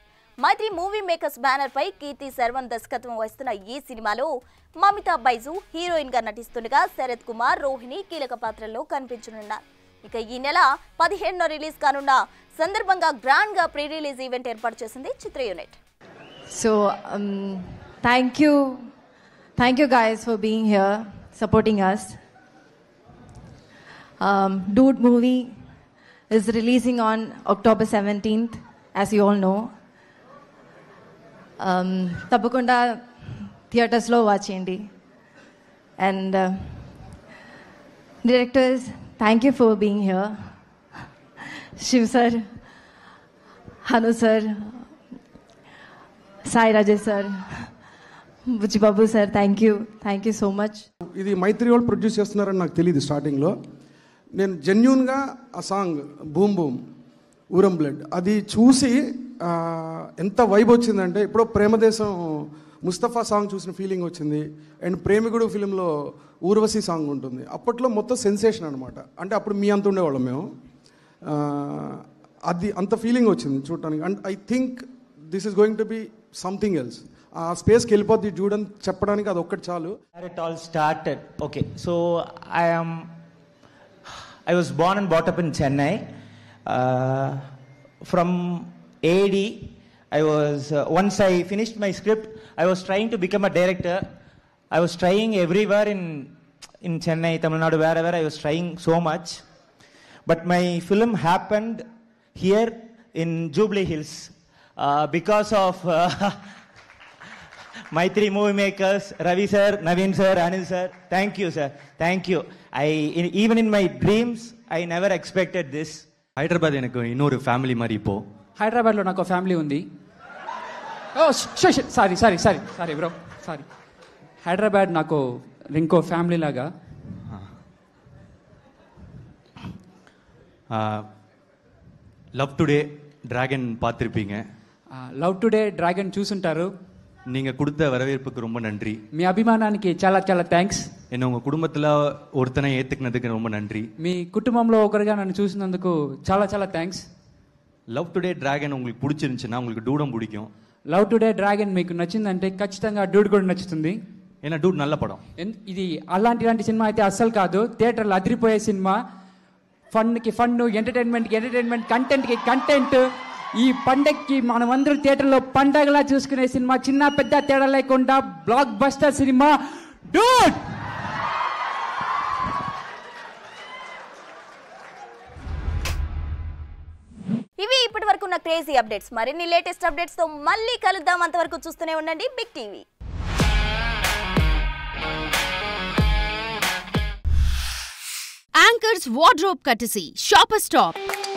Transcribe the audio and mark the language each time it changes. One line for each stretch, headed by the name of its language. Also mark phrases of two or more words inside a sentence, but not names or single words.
Telugu: మైత్రి మూవీ మేకర్స్ బ్యానర్ పై కీర్తి శర్వన్ దర్శకత్వం వహిస్తున్న ఈ సినిమాలో మమితా బైజు హీరోయిన్ గా నటిస్తుండగా శరత్ కుమార్, రోహిణి కీలక పాత్రల్లో కనిపించనున్నారు. ఇక ఈ నెల 17న రిలీజ్ కానున్న సందర్భంగా గ్రాండ్ గా
English: pre release event
Telugu: ఏర్పాటు చేసింది చిత్ర యూనిట్.
English: So thank you guys for being here, supporting us. Dude movie is releasing on October 17th, as you all know.
Telugu: తప్పకుండా థియేటర్స్ లో వచ్చింది.
English: And directors, thank you for being here. Shiv sir, Hanu sir, Sai Rajesh sir, Buchi Babu sir, thank you so much.
Telugu: ఇది మైత్రి వాళ్ళు ప్రొడ్యూస్ చేస్తున్నారని నాకు తెలియదు స్టార్టింగ్లో. నేను జెన్యూన్గా ఆ సాంగ్ బూమ్ బూమ్ ఊరం బ్లడ్ అది చూసి ఎంత వైబ్ వచ్చిందంటే, ఇప్పుడు ప్రేమదేశం ముస్తఫా సాంగ్ చూసిన ఫీలింగ్ వచ్చింది. అండ్ ప్రేమికుడు ఫిలింలో ఊర్వశి సాంగ్ ఉంటుంది. అప్పట్లో మొత్తం సెన్సేషన్ అనమాట. అంటే అప్పుడు మీ అంత ఉండేవాళ్ళం మేము. అది అంత ఫీలింగ్ వచ్చింది చూడటానికి.
English: And I think this is going to be something else.
Telugu: ఆ స్పేస్కి వెళ్ళిపోద్ది చూడని చెప్పడానికి అది ఒక్కటి చాలు.
English: It all started. Okay, so I was born and brought up in Chennai. From AD, I was once I finished my script, I was trying to become a director. I was trying everywhere in Chennai, Tamil Nadu, wherever I was trying so much. But my film happened here in Jubilee Hills because of Maitri Movie Makers, Ravi sir, Naveen sir, Anil sir. Thank you sir. Thank you. Even in my dreams, I never expected this.
Telugu: హైదరాబాద్ నాకు ఇన్నొరు ఫ్యామిలీ మరి ఇపో హైదరాబాద్లో నాకు ఫ్యామిలీ ఉంది.
English: sorry bro,
Telugu: సారీ. హైదరాబాద్ నాకు ఇంకో ఫ్యామిలీ లాగా.
Tamil: లవ్ టుడే డ్రాగన్ பார்த்திருப்பீங்க.
Telugu: లవ్ టుడే డ్రాగన్ చూసుంటారు.
Tamil: நீங்கள் கொடுத்த வரவேற்புக்கு ரொம்ப நன்றி.
Telugu: మీ అభిమానానికి చాలా చాలా థ్యాంక్స్.
Tamil: என்ன உங்கள் குடும்பத்தில் ஒருத்தனை ஏற்றுக்கினதுக்கு ரொம்ப நன்றி.
Telugu: మీ కుటుంబంలో ఒకరిగా నన్ను చూసినందుకు చాలా చాలా థ్యాంక్స్.
Tamil: లవ్ టుడే డ్రాగన్ உங்களுக்கு பிடிச்சிருந்துச்சுன்னா உங்களுக்கு டூடம் பிடிக்கும்.
Telugu: లవ్ టుడే డ్రాగన్ మీకు నచ్చిందంటే ఖచ్చితంగా డూడ్ కూడా నచ్చుతుంది.
Tamil: ஏனா டூட் நல்ல படம்.
Telugu: ఇది అలాంటి సినిమా అయితే అస్సలు కాదు. థియేటర్లో అదిరిపోయే సినిమా. ఫన్కి ఫన్, ఎంటర్టైన్మెంట్కి ఎంటర్టైన్మెంట్, కంటెంట్కి కంటెంట్. ఈ పండగకి మనమందరం థియేటర్లో పండగలా చూసుకునే సినిమా. చిన్న పెద్ద తేడా లేకుండా
English: block buster
Telugu: సినిమా డూడ్. ఇవి ఇప్పటి వరకు ఉన్న
English: crazy updates.
Telugu: మరిన్ని
English: latest updates
Telugu: తో మళ్ళీ కలుద్దాం. అంతవరకు చూస్తూనే ఉండండి బిగ్ టీవీ.
English: Anchor's wardrobe courtesy, Shopper Stop.